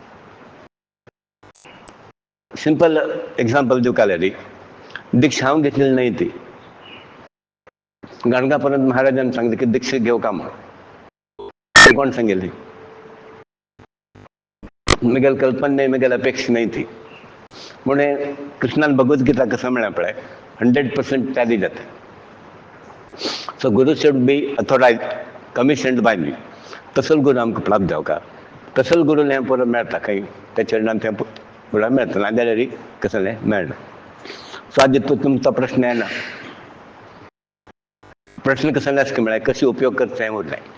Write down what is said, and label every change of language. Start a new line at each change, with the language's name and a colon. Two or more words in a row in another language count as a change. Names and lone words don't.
English: simple example
Konkani: दिवका जाल्यार दिक्षा हांव घेतलेली न्ही ती. गाणगापर्यंत महाराजान सांगलें की दिक्षा घेवका म्हणून. कोण सांगेली? म्हगेल कल्पना नाही, म्हगेल अपेक्षा नाही थी. म्हणून कृष्णान भगवद्गीता कसं म्हणा पळय 100% टॅली जाते.
English: so guru should be authorise commissioned by me.
Konkani: तसल गुरु आमकां प्राप्त जावका. तसल गुरू हें पुरो मेळटा खंय त्या चरणान तें पुरो मेळटा, नाजाल्यार कसलें मेळना. सो आज तुमचा प्रश्न आहे ना, प्रश्न कसं आसता म्हळ्यार कशी उपयोग करता हें उरलें.